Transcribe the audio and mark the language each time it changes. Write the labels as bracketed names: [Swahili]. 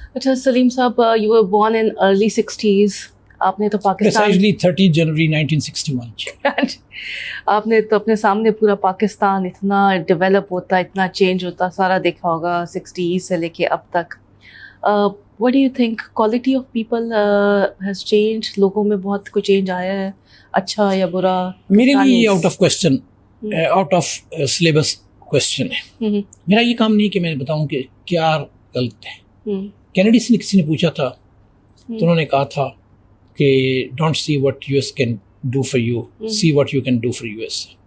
[Hindi] अच्छा सलीम साहब, [English] You were born in early 60s. [Hindi] आपने तो पाकिस्तान, [English] Precisely 30 जनवरी 1961. [Hindi] आपने तो अपने सामने पूरा पाकिस्तान इतना डेवलप होता, इतना चेंज होता सारा देखा होगा 60s से लेके अब तक. [English] What do you think? Quality of people has changed. [Hindi] लोगों में बहुत कुछ चेंज आया है, अच्छा या बुरा? मेरे लिए ये [English] out of question, out of syllabus question [Hindi] है. मेरा ये काम नहीं कि मैं बताऊं कि क्या गलत है. कैनेडी से किसी ने पूछा था तो उन्होंने कहा था कि [English] Don't see what US can do for you, see what you can do for US.